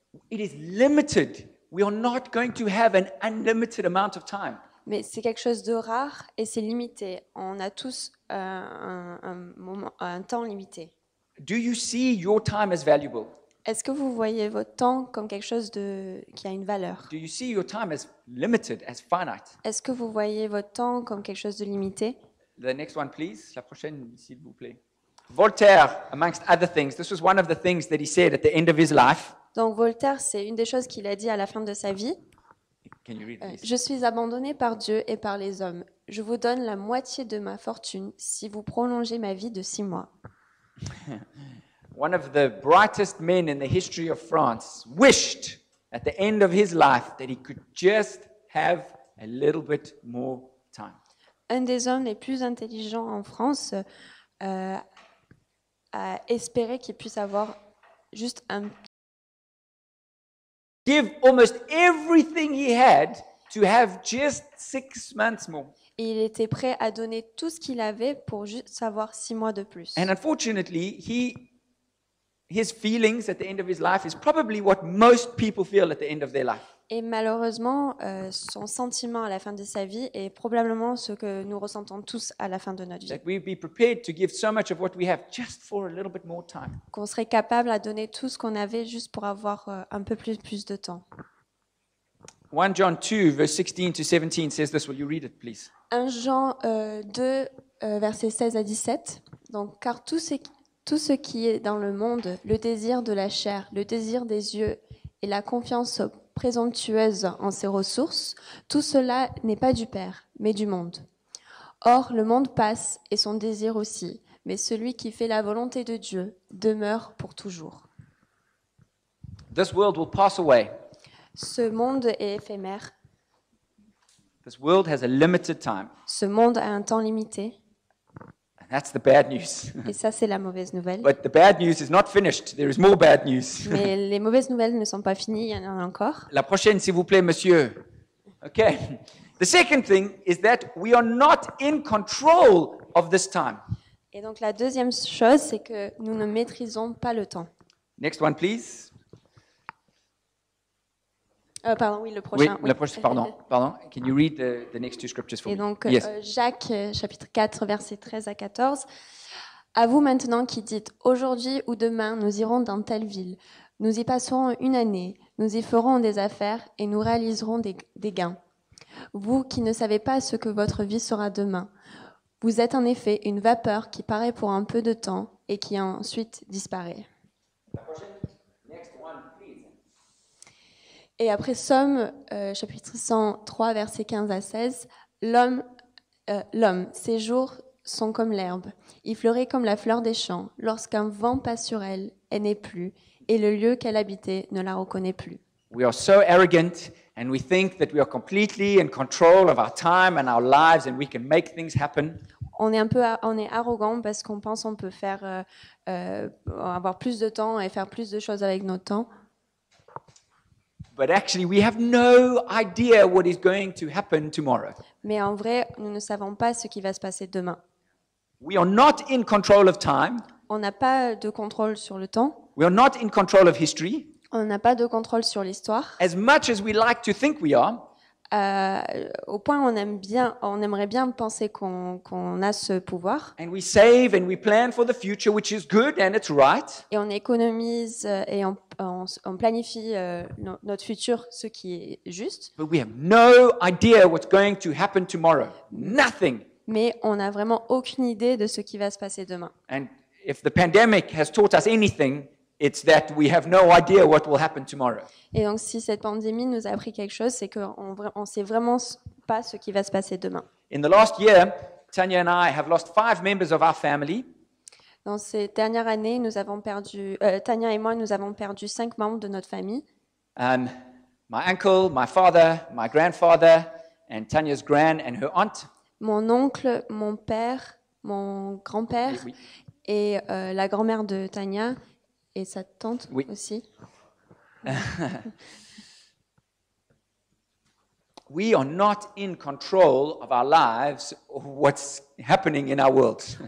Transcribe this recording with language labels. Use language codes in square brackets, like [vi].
[en] It is limited. We are not going to have an unlimited amount of time. [fr] mais c'est quelque chose de rare et c'est limité. On a tous un temps limité. [en] Do you see your time as valuable? [fr] Est-ce que vous voyez votre temps comme quelque chose qui a une valeur? [en] Do you see your time as limited, as finite? [fr] Est-ce que vous voyez votre temps comme quelque chose de limité? [en] The next one, please. [fr] La prochaine, s'il vous plaît. [en] Voltaire, amongst other things, this was one of the things that he said at the end of his life. [fr] Donc Voltaire, c'est une des choses qu'il a dit à la fin de sa vie. [en] Can you read, please? [fr] Je suis abandonné par Dieu et par les hommes. Je vous donne la moitié de ma fortune si vous prolongez ma vie de 6 mois. [en] One of the brightest men in the history of France wished at the end of his life that he could just have a little bit more time. [fr] Un des hommes les plus intelligents en France a espéré qu'il puisse avoir juste un... [en] Give almost everything he had to have just 6 months more. [fr] Et il était prêt à donner tout ce qu'il avait pour juste avoir 6 mois de plus. [en] And unfortunately, his feelings at the end of his life is probably what most people feel at the end of their life. [fr] Et malheureusement, son sentiment à la fin de sa vie est probablement ce que nous ressentons tous à la fin de notre vie. [en] That we be prepared to give so much of what we have just for a little bit more time. [fr] Qu'on serait capable à donner tout ce qu'on avait juste pour avoir un peu plus de temps. [en] 1 John 2, verse 16 to 17 says this. Will you read it, please? [fr] 1 Jean 2, versets 16 à 17. Donc, car tout ce qui est dans le monde, le désir de la chair, le désir des yeux et la confiance présomptueuse en ses ressources, tout cela n'est pas du Père, mais du monde. Or, le monde passe et son désir aussi, mais celui qui fait la volonté de Dieu demeure pour toujours. [en] This world will pass away. [fr] Ce monde est éphémère. [en] This world has a limited time. [fr] Ce monde a un temps limité. [en] And that's the bad news. [fr] Et ça, c'est la mauvaise nouvelle. [en] But the bad news is not finished. There is more bad news. [fr] Mais les mauvaises nouvelles ne sont pas finies, il y en a encore. La prochaine, s'il vous plaît, monsieur. [en] Okay. The second thing is that we are not in control of this time. [fr] Et donc la deuxième chose, c'est que nous ne maîtrisons pas le temps. [en] Next one, please. [fr] Pardon, oui, le prochain. Oui, la prochaine, pardon. [en] Can you read the next two scriptures for [fr] Et [en] me? [fr] donc, [en] Yes. [fr] Jacques, chapitre 4, versets 13 à 14. À vous maintenant qui dites, aujourd'hui ou demain, nous irons dans telle ville. Nous y passerons une année, nous y ferons des affaires et nous réaliserons des gains. Vous qui ne savez pas ce que votre vie sera demain, vous êtes en effet une vapeur qui paraît pour un peu de temps et qui ensuite disparaît. La prochaine. [en] Next one, please. [fr] Et après Somme, chapitre 103, versets 15 à 16, l'homme, ses jours sont comme l'herbe. Il fleurit comme la fleur des champs. Lorsqu'un vent passe sur elle, elle n'est plus, et le lieu qu'elle habitait ne la reconnaît plus. [en] We are so arrogant and we think that we are completely in control of our time and our lives and we can make things happen. [fr] On est arrogant parce qu'on pense qu'on peut faire avoir plus de temps et faire plus de choses avec notre temps. [en] But actually, we have no idea what is going to happen tomorrow. [fr] Mais en vrai, nous ne savons pas ce qui va se passer demain. [en] We are not in control of time. [fr] On n'a pas de contrôle sur le temps. [en] We are not in control of history. [fr] On n'a pas de contrôle sur l'histoire. [en] As much as we like to think we are, [fr] Au point où on aimerait bien penser qu'on a ce pouvoir. [en] and we save and we plan for the future, which is good and it's right. [fr] Et on économise et on planifie notre futur, ce qui est juste. [en] But we have no idea what's going to happen tomorrow. Nothing. [fr] Mais on n'a vraiment aucune idée de ce qui va se passer demain. [en] And if the pandemic has taught us anything, it's that we have no idea what will happen tomorrow. [fr] Et donc, si cette pandémie nous a appris quelque chose, c'est qu'on ne sait vraiment pas ce qui va se passer demain. [en] In the last year, Tanya and I have lost 5 members of our family. [fr] Dans ces dernières années, Tanya et moi, nous avons perdu 5 membres de notre famille. [en] My uncle, my father, my grandfather, and Tanya's gran and her aunt. [fr] Mon oncle, mon père, mon grand-père Oui. et la grand-mère de Tanya et sa tante Oui. aussi. [en] We are not in control of our lives or what's happening in our world.